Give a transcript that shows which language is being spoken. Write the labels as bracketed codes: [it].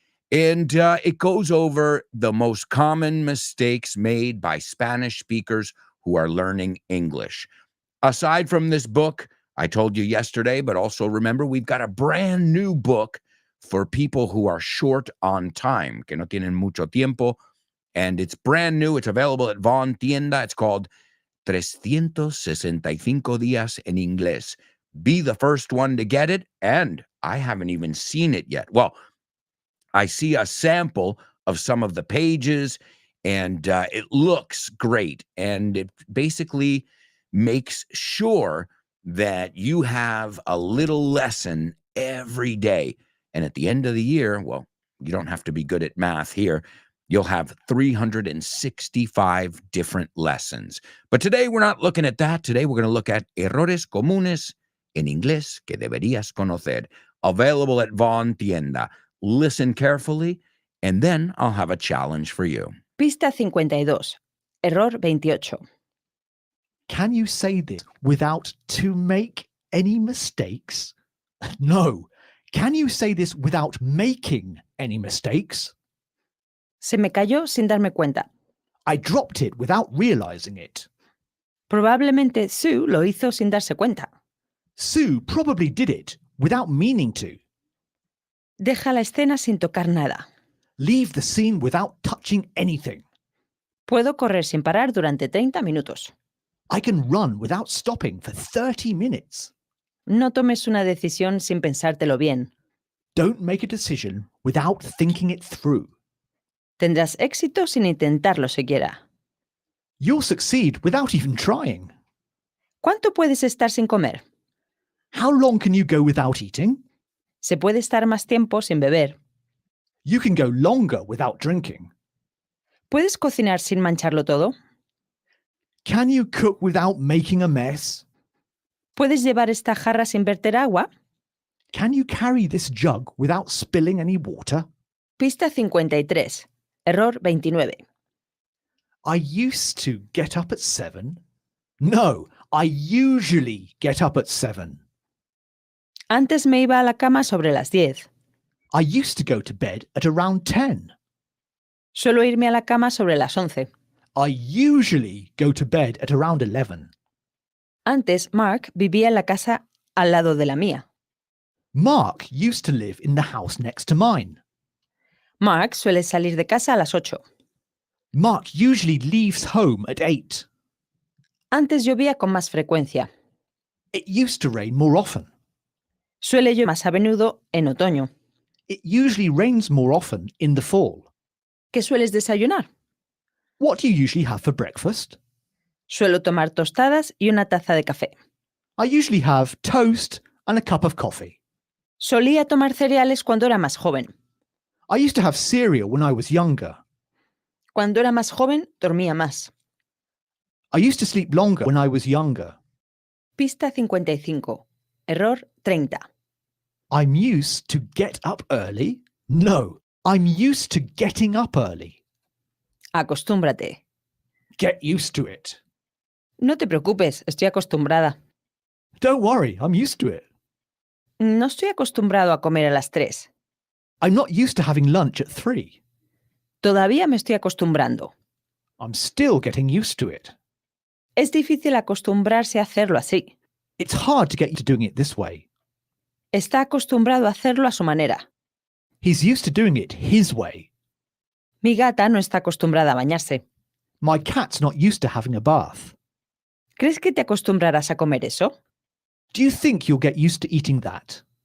[en] And it goes over the most common mistakes made by Spanish speakers who are learning English. Aside from this book, I told you yesterday, but also remember, we've got a brand new book for people who are short on time, [es] que no tienen mucho tiempo. [en] And it's brand new. It's available at Vaughn Tienda. It's called [es] 365 días en inglés. [en] Be the first one to get it. And I haven't even seen it yet. Well, I see a sample of some of the pages, and it looks great. And it basically makes sure that you have a little lesson every day. And at the end of the year, well, you don't have to be good at math here. You'll have 365 different lessons. But today we're not looking at that. Today we're going to look at [es] errores comunes en inglés que deberías conocer. [en] Available at Vaughn Tienda. Listen carefully, and then I'll have a challenge for you. [es] Pista 52. Error 28. [en] Can you say this without to make any mistakes? No. Can you say this without making any mistakes? [es] Se me cayó sin darme cuenta. [en] I dropped it without realizing it. [es] Probablemente Sue lo hizo sin darse cuenta. [en] Sue probably did it without meaning to. [es] Deja la escena sin tocar nada. [en] Leave the scene without touching anything. [es] Puedo correr sin parar durante 30 minutos. [en] I can run without stopping for 30 minutes. [es] No tomes una decisión sin pensártelo bien. [en] Don't make a decision without thinking it through. [es] Tendrás éxito sin intentarlo siquiera. [en] You'll succeed without even trying. [es] ¿Cuánto puedes estar sin comer? [en] How long can you go without eating? [es] Se puede estar más tiempo sin beber. [en] You can go longer without drinking. [es] ¿Puedes cocinar sin mancharlo todo? [en] Can you cook without making a mess? [es] ¿Puedes llevar esta jarra sin verter agua? [en] Can you carry this jug without spilling any water? [es] Pista 53. Error 29. [en] I used to get up at 7. No, I usually get up at 7. [es] Antes me iba a la cama sobre las 10. [en] I used to go to bed at around 10. [es] Suelo irme a la cama sobre las 11. [en] I usually go to bed at around 11. [es] Antes, Mark vivía en la casa al lado de la mía. [en] Mark used to live in the house next to mine. [es] Mark suele salir de casa a las 8. [en] Mark usually leaves home at 8. [es] Antes llovía con más frecuencia. [en] It used to rain more often. [es] Suele llover más a menudo en otoño. [en] It usually rains more often in the fall. [es] ¿Qué sueles desayunar? [en] What do you usually have for breakfast? [es] Suelo tomar tostadas y una taza de café. [en] I usually have toast and a cup of coffee. [es] Solía tomar cereales cuando era más joven. [en] I used to have cereal when I was younger. [es] Cuando era más joven, dormía más. [en] I used to sleep longer when I was younger. [es] Pista 55. Error 30. [en] I'm used to get up early? No, I'm used to getting up early. [es] Acostúmbrate. [en] Get used to it. [es] No te preocupes, estoy acostumbrada. [en] Don't worry, I'm used to it. [es] No estoy acostumbrado a comer a las 3. [en] I'm not used to having lunch at 3. [es] Todavía me estoy acostumbrando. [en] I'm still getting used to it. [es] Es difícil acostumbrarse a hacerlo así. [en] It's hard to get used to doing it this way. [es] Está acostumbrado a hacerlo a su manera. [en] He's used to doing it his way. [es] Mi gata no está acostumbrada a bañarse. [en] My cat's not used to having a bath. [es] ¿Crees que te acostumbrarás a comer eso? [en] Do you think you'll get used to eating that?